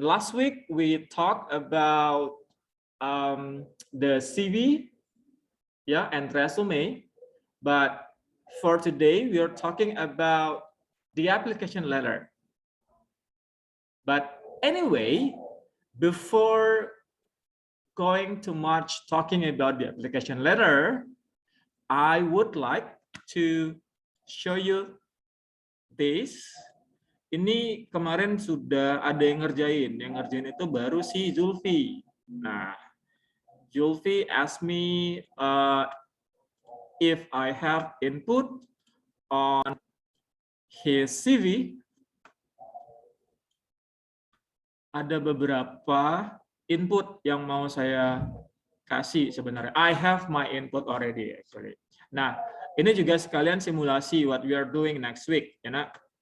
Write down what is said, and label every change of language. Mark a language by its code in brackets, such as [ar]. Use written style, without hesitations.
[en] Last week we talked about the CV, yeah, and resume, but for today we are talking about the application letter. But anyway, before going too much talking about the application letter, I would like to show you this. [id] Ini kemarin sudah ada yang ngerjain itu baru si Zulfi. [en] Nah, Zulfi asked me if I have input on his CV. [id] Ada beberapa input yang mau saya kasih sebenarnya. [en] I have my input already actually. [id] Nah, ini juga sekalian simulasi [en] what we are doing next week, [id] ya nak.